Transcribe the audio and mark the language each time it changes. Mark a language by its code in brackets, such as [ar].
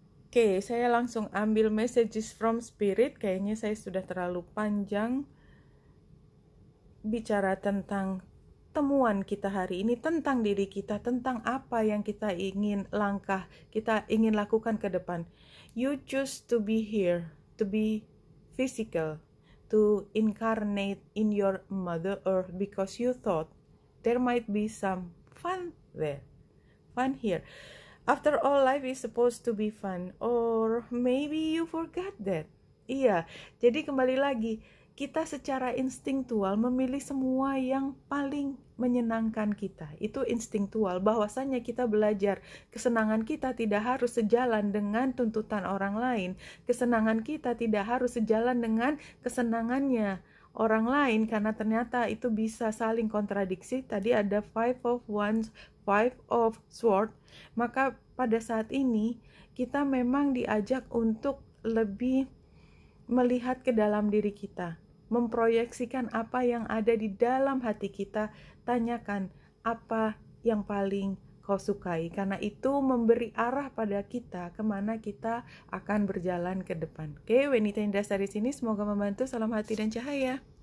[id] Oke, saya langsung ambil messages from spirit. Kayaknya saya sudah terlalu panjang bicara tentang temuan kita hari ini, tentang diri kita, tentang apa yang kita ingin kita ingin lakukan ke depan. [en] You choose to be here, to be physical, to incarnate in your mother earth because you thought there might be some fun there, fun here. After all, life is supposed to be fun, or maybe you forgot that. [id] Iya, jadi kembali lagi, kita secara instingtual memilih semua yang paling menyenangkan kita. Itu instingtual, bahwasanya kita belajar kesenangan kita tidak harus sejalan dengan tuntutan orang lain. Kesenangan kita tidak harus sejalan dengan kesenangannya orang lain, karena ternyata itu bisa saling kontradiksi. Tadi ada Five of Wands, Five of Swords. Maka pada saat ini kita memang diajak untuk lebih melihat ke dalam diri kita, memproyeksikan apa yang ada di dalam hati kita. Tanyakan apa yang paling kau sukai, karena itu memberi arah pada kita kemana kita akan berjalan ke depan. Oke, Wenita Indrasari sini, semoga membantu. Salam hati dan cahaya.